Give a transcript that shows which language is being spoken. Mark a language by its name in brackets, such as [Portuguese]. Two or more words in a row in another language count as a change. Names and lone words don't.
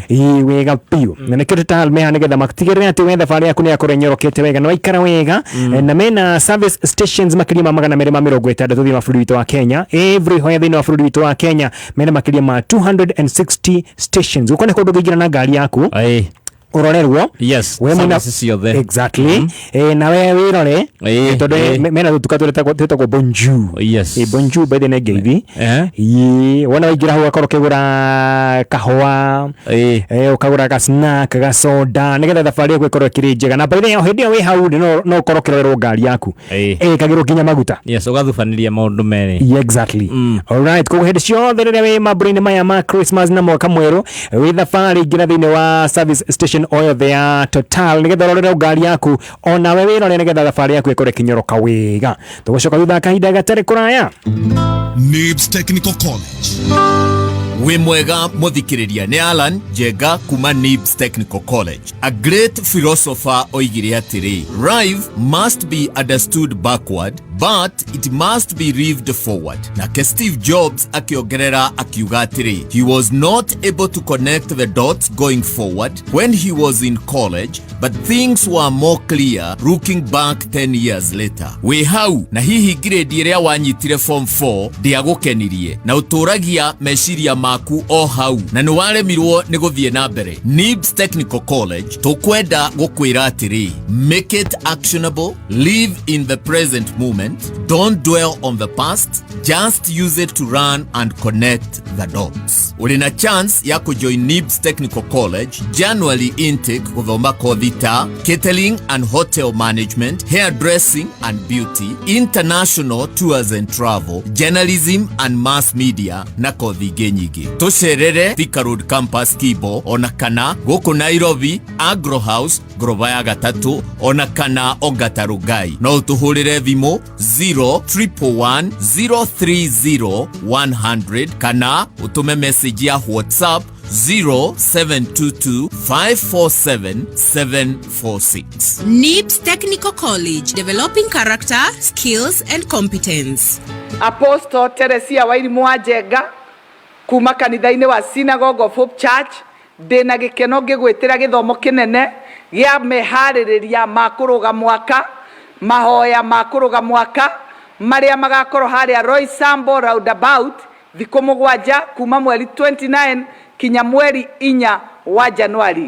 [Kikuyu] wega piu na nikio meha nigetha matigirire ati wetha bari yaku ni yakore nyorokete wega no ikara wega na mena [English] service stations [Kikuyu] makiria ma 260 thutha wa bũrũri witũ wa Kenya everywhere thĩinĩ wa bũrũri witũ wa Kenya mena makiria ma 260 stations ukone kundu ngigira na ngari yaku urorerwo [English] yes [Kikuyu] we muna exactly na we wirore tondu mena tutuka twetagwo bonjour bonjour by the ngeithi wona waingira hau akorwo kigura kahwa ukagura ka snack ga soda nigetha thabari yaku ikorwo kiri njega na [English] by the way [Kikuyu] hindi we hau no ukorwo kirorerwo ngari yaku kagirwo kinya maguta ugathubaniria maundu meri exactly alright koguo hindi ciothe riria we mambura-ini maya ma Christmas na mwaka mweru wi thabari ingira thiini wa [English] service station [Kikuyu] oyo thea Total nigetha rorera ngari yaku ona we wirore nigetha thabari yaku ikore kinyoroka wega tugucoka thutha kahinda gatari kuraya. NIBS Technical College we mwega muthikiriria ni Alan Jega kuma NIBS Technical College. [English] A great philosopher [Kikuyu] oigire atiri, [English] life must be understood backward but it must be lived forward. [Kikuyu] Nake Steve Jobs akiongerera akiuga atiri, [English] he was not able to connect the dots going forward when he was in college, but things were more clear looking back 10 years later. [Kikuyu] We hau na hihi grade iria wanyitire form 4 ndiagukenirie na uturagia meciria maku o hau na ni waremirwo ni guthie na mbere. NIBS Technical College tukwenda gukwira atiri, [English] make it actionable, live in the present moment, don't dwell on the past, just use it to run and connect the dots. [Swahili] Ulina chance ya kujoin [English] NIBS Technical College January intake [Kikuyu] kuthoma kothi ta [English] catering and hotel management, hairdressing and beauty, international tours and travel, journalism and mass media [Kikuyu] na kothi nyingi. Tucerere Thika Road Campus Kibo ona kana guku Nairobi Agro House Grova ya gatatu ona kana Ongata Rugai. No utuhurire thimu 0310300100 kana utume message ya WhatsApp 0722547746. [English] NIBS Technical College, developing character, skills and competence. [Kikuyu] Apostle Teresia Wairimu wa Jega kuma kanitha-ini wa Synagogue of Hope Church ndina gikeno ngigwitira githomo kinene gia mehaririria ma kuruga mwaka, mahoya ma kuruga mwaka maria magakorwo haria Roy Sambo roundabout thiku 7 kuma mweri 29 kinya mweri 4 wa Januari.